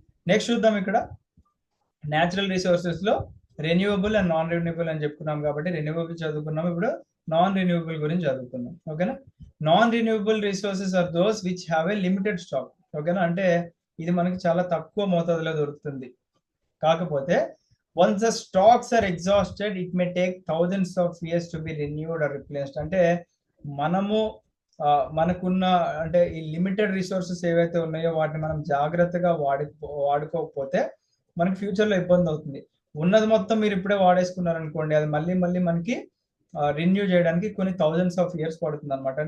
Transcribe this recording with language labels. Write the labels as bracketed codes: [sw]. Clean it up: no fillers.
[te] Next చూద్దాం, ఇక్కడ natural resources లో రెన్యూవబుల్ అండ్ నాన్ రెన్యూవబుల్ అని చెప్పుకున్నాం. కాబట్టి రెన్యూవబుల్ చదువుకున్నాం, ఇప్పుడు నాన్ రెన్యూవబుల్ గురించి చదువుకున్నాం. [en] ఓకేనా, non renewable resources are those which have a limited stock. [te] ఓకేనా, అంటే ఇది మనకి చాలా తక్కువ మోతాదులో దొరుకుతుంది. కాకపోతే [en] once the stocks are exhausted, it may take thousands of years to be renewed or replaced. [te] అంటే మనము మనకున్న అంటే ఈ లిమిటెడ్ రిసోర్సెస్ ఏవైతే ఉన్నాయో వాటిని మనం జాగ్రత్తగా వాడుకోకపోతే మనకి ఫ్యూచర్ లో ఇబ్బంది అవుతుంది. ఉన్నది మొత్తం మీరు ఇప్పుడే వాడేసుకున్నారు అనుకోండి, అది మళ్ళీ మనకి రిన్యూ చేయడానికి కొన్ని థౌజండ్స్ ఆఫ్ ఇయర్స్ పడుతుంది అనమాట.